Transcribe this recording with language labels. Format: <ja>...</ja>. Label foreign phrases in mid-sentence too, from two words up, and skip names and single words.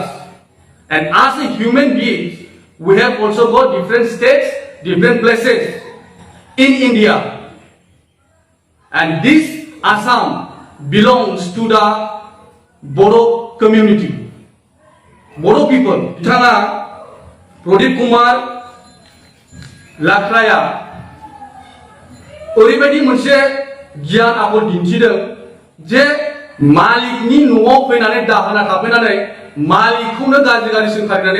<en>And as a human beings, we have also got different states, different places in India. And this Assam belongs to the Bodo community. Bodo people,</en> <brx>बिथाङा प्रदीप कुमार लाख्राया ओरैबायदि मोनसे गियान आखल दिन्थिदों जे मालिकनि न'आव फैनानै दाहोना थाफैनानै मालिकखौनो गाज्रि सोंखारिनानै</brx>